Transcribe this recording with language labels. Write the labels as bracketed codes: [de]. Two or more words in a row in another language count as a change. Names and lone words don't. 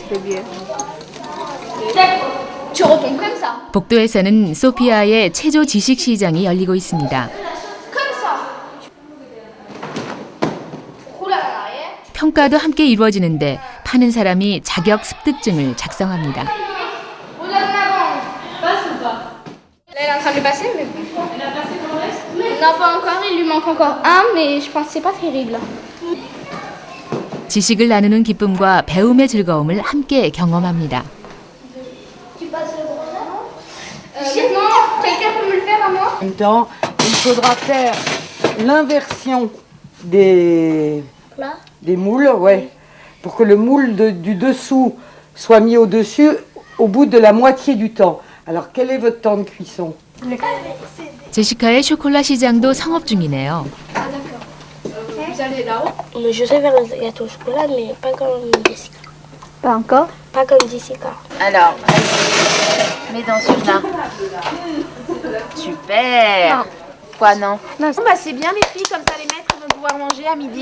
[ko] 복도에서는 소피아의 체조 지식시장이 열리고 있습니다. 평가도 함께 이루어지는데 파는 사람이 자격 습득증을 작성합니다. [fr] Elle est en train de le passer, mais bon. Non, pas encore, il lui manque encore un, mais je pense que c'est pas terrible. [ko] 지식을 나누는 기쁨과 배움의 즐거움을 함께 경험합니다. [fr] Non, quelqu'un peut me le faire à moi? même temps. Il faudra faire l'inversion des moules, ouais, pour que le moule du dessous soit mis au-dessus au bout de la moitié du temps. Alors, quel est votre temps de cuisson? [ko] 제시카의 쇼콜라 시장도 성업 중이네요. [fr] Vous allez là-haut? Mais je sais faire le gâteau au chocolat, mais pas comme Jessica. Pas encore? Pas comme Jessica. Alors, vas-y. Mets dans celui-là. Super. Non. Quoi, non? Non, bah c'est bien les filles, comme ça les maîtres vont pouvoir manger à midi.